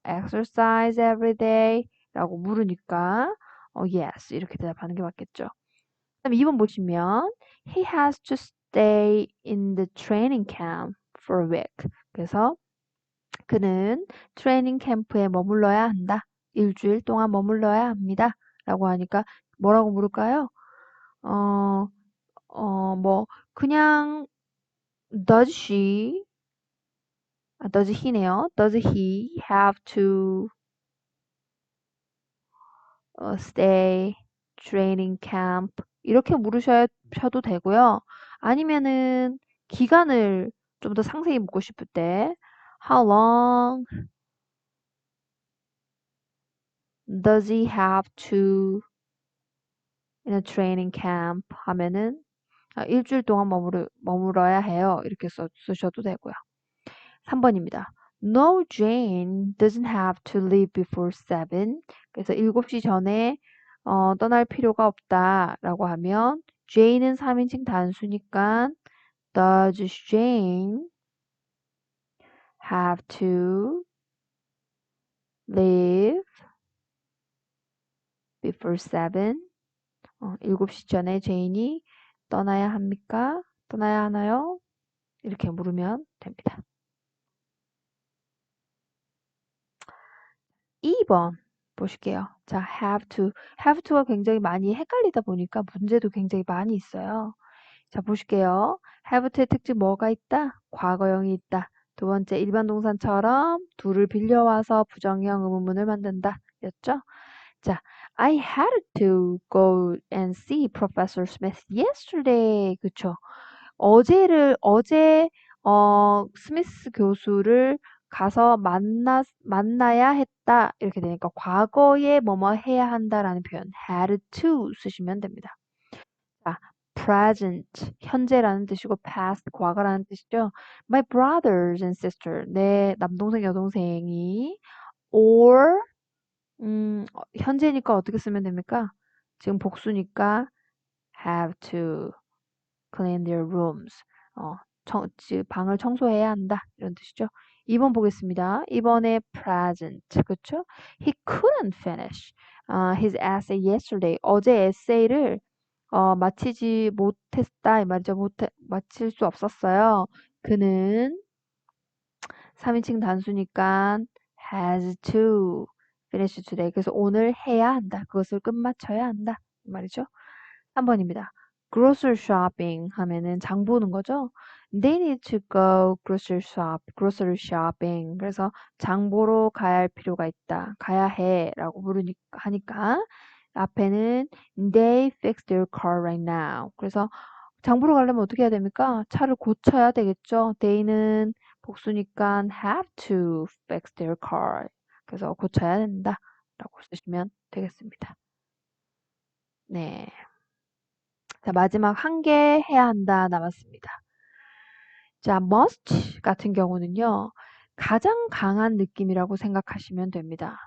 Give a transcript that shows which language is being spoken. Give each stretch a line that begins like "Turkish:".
English: exercise every day
Korean: 라고 물으니까 yes 이렇게 대답하는 게 맞겠죠. 그 다음에 2번 보시면
English: he has to stay in the training camp for a week.
Korean: 그래서 그는 트레이닝 캠프에 머물러야 한다. 일주일 동안 머물러야 합니다. 라고 하니까 뭐라고 물을까요? 어, 뭐, 그냥
English: does she, does he
Korean: 네요.
English: does he have to stay training camp?
Korean: 이렇게 물으셔도 되고요. 아니면은 기간을 좀 더 상세히 묻고 싶을 때
English: how long does he have to in a training camp
Korean: 하면은 일주일 동안 머물러야 해요. 이렇게 쓰셔도 되고요. 3번입니다.
English: No, Jane doesn't have to leave before 7.
Korean: 그래서 7시 전에 떠날 필요가 없다라고 하면 Jane은 3인칭 단수니까
English: Does Jane have to leave before 7?
Korean: 7시 전에 제인이 떠나야 합니까? 떠나야 하나요? 이렇게 물으면 됩니다. 2번 보실게요. 자, have to. have to가 굉장히 많이 헷갈리다 보니까 문제도 굉장히 많이 있어요. 자, 보실게요. have to의 특징 뭐가 있다? 과거형이 있다. 두 번째, 일반 동사처럼 do를 빌려와서 부정형 의문문을 만든다. 였죠?
English: 자, I had to go and see Professor Smith yesterday.
Korean: 그쵸? 어제 스미스 교수를 가서 만나야 했다. 이렇게 되니까 과거에 뭐뭐 해야 한다라는 표현 had to 쓰시면 됩니다. 자, present 현재라는 뜻이고 past 과거라는 뜻이죠.
English: My brothers and sister
Korean: 내 남동생 여동생이 or 현재니까 어떻게 쓰면 됩니까? 지금 복수니까
English: have to clean their rooms.
Korean: 방을 청소해야 한다. 이런 뜻이죠. 2번 보겠습니다. 이번에 present. 그쵸?
English: He couldn't finish his essay yesterday.
Korean: 어제 에세이를 마치지 못했다. 이 말이죠. 마칠 수 없었어요. 그는 3인칭 단수니까
English: has to finish today.
Korean: 그래서 오늘 해야 한다. 그것을 끝마쳐야 한다. 이 말이죠. 3번입니다. grocery shopping 하면은 장 보는 거죠.
English: They need to go grocery shopping.
Korean: 그래서 장 보러 가야 할 필요가 있다. 가야 해. 라고 하니까 앞에는
English: they fix their car right now.
Korean: 그래서 장 보러 가려면 어떻게 해야 됩니까? 차를 고쳐야 되겠죠.
English: they는
Korean: 복수니까
English: have to fix their car.
Korean: 그래서 고쳐야 된다. 라고 쓰시면 되겠습니다. 네. 자, 마지막 한 개 해야 한다 남았습니다. 자, must 같은 경우는요. 가장 강한 느낌이라고 생각하시면 됩니다.